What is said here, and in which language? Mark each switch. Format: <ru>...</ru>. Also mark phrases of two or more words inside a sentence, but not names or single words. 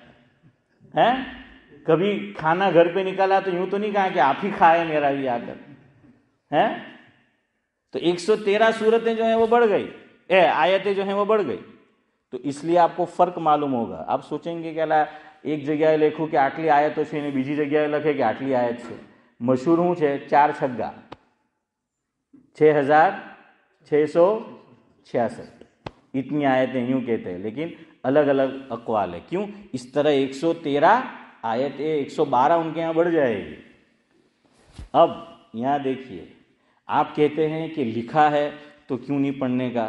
<ur>کبھی کھانا گھر پہ نکلا تو یوں تو نہیں کہا کہ آپ ہی کھائے میرا بھی آ کر. تو 113 صورتیں جو ہیں وہ بڑھ گئی، آیتیں جو ہیں وہ بڑھ گئی. تو اس لیے آپ کو فرق معلوم ہوگا. آپ سوچیں گے کہ اللہ ایک جگہ لکھوں کہ</ur> <gu>આટલી આયતો છે ને બીજી જગ્યાએ લખે કે આટલી આયત છે. મશહૂર શું છે? 4 છગ્ગા 6666.</gu> <ur>اتنی آیتیں یوں کہتے ہیں، لیکن الگ الگ اقوال ہے. کیوں؟ اس طرح 113 آیتیں 112 ان کے یہاں بڑھ جائے گی. اب یہاں دیکھیے، آپ کہتے ہیں کہ لکھا ہے تو کیوں نہیں پڑھنے کا؟</ur>